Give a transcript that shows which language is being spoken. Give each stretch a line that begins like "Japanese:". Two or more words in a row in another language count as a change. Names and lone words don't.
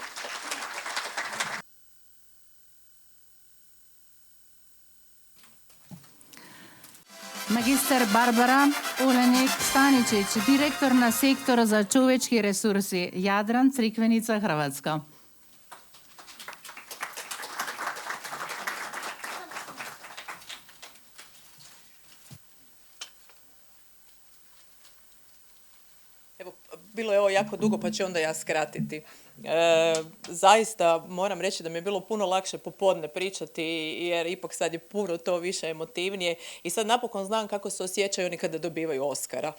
Macedonian: Магистар Барбара Оленек Станичич, директор на сектора за човечки ресурси, Јадран, Цриквеница, Хрватска.
Croatian: Bilo je ovo jako dugo, pa ću onda ja skratiti. Zaista moram reći da mi je bilo puno lakše popodne pričati, jer ipak sad je puno to više emotivnije i sad napokon znam kako se osjećaju oni kada dobivaju Oskara.